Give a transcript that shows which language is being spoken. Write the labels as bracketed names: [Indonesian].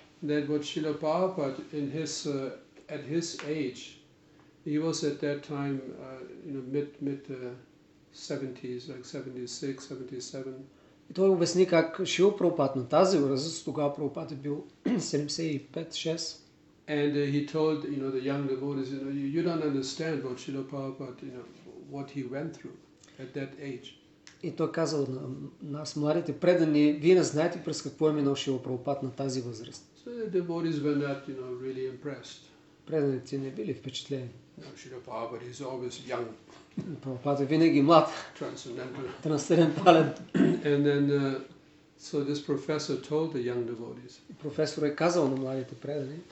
[English] That what Srila Prabhupada at his age, he was at that time, mid 70s, like 76, 77. [Bulgarian] И той обясни как Шрила Прабхупада на тази възраст, тогава Прабхупада е бил 75-6. [English] And he told, the young devotees, you don't understand what Srila Prabhupada, what he went through at that age. [Bulgarian] И той казал на нас, младите предани, вие не знаете през какво е минал Шрила Прабхупада на тази възраст. [English] So the devotees were not, really impressed. [Bulgarian] Преданите не били впечатлени. [English] Srila Prabhupada is always young. [Bulgarian] Прабхупада винаги млад. [English] Transcendental. [Bulgarian] Трансцендентален. [English] And then So this professor told the young devotees, [Bulgarian] Професор е казал на младите предани,